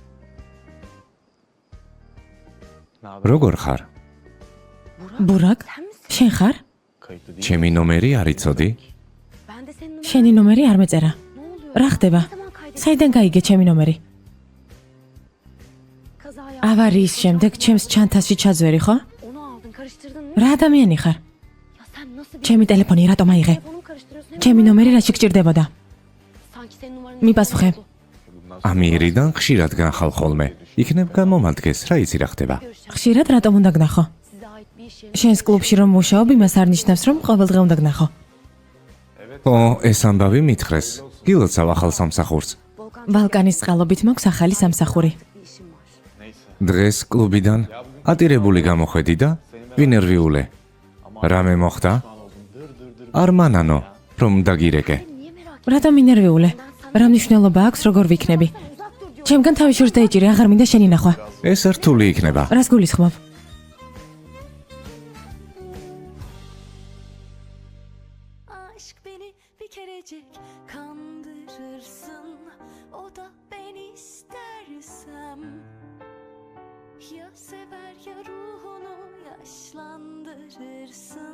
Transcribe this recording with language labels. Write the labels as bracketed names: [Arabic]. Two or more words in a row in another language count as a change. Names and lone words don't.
[Georgian] როგორ ხარ? ბურაკ? [Turkish] Sen misin? [Georgian] შენ ხარ? [Turkish] Kayıtlı değil. [Georgian] ჩემი ნომერი არ იცოდი? [Turkish] Ben de senin numaranı... [Georgian] შენი ნომერი არ მეწერა. [Turkish] Ne oluyor? [Georgian] რა ხდება? [Turkish] Ne zaman kaydettin? [Georgian] საიდან გაიგე ჩემი ნომერი? Kaza ავარიის შემდეგ ჩემს ჩანთაში ჩაძვერი, ხო? [Turkish] Onu aldın, karıştırdın mı? [Georgian] რა ადამიანი ხარ? [Turkish] Ya sen nasıl bir... [Georgian] ჩემი ტელეფონი რატომ აიღე? [Turkish] Telefonumu karıştırıyorsun. [Georgian] ჩემი ნომერი რაში გჭირდებოდა? [Turkish] Sanki senin numaranı... [Georgian] მიპასუხე. ამიერიდან ხშირად განხალ ხოლმე. იქნებ გამომადგეს, რა იცი რა ხდება. ხშირად რატომ უნდა გნახო? [Turkish] Size ait bir iş yeri... [Georgian] შენს კლუბში რომ მუშაობ, იმას არ ნიშნავს, რომ ყოველდღე უნდა გნახო. ო, ეს ამბავი მითხრეს. გილოცავ ახალ სამსახურს. ბალკანის წყალობით მაქვს ახალი სამსახური. [Turkish] Bir işim var. Neyse. [Georgian] დღეს კლუბიდან ატირებული გამოხედი და ვინერვიულე. რამე მოხდა? არ მანანო, რომ დაგირეკე. [Turkish] Niye merak [Georgian] რატომ ინერვიულე? რა მნიშვნელობა აქვს, როგორ ვიქნები? ჩემგან თავი შორს დაიჭირე, აღარ მინდა შენი ნახვა. ეს რთული იქნება. რას გულისხმობ? [Turkish] Aşk beni bir kerecik kandırırsın. O da ben istersem. Ya sever ya ruhunu yaşlandırırsın.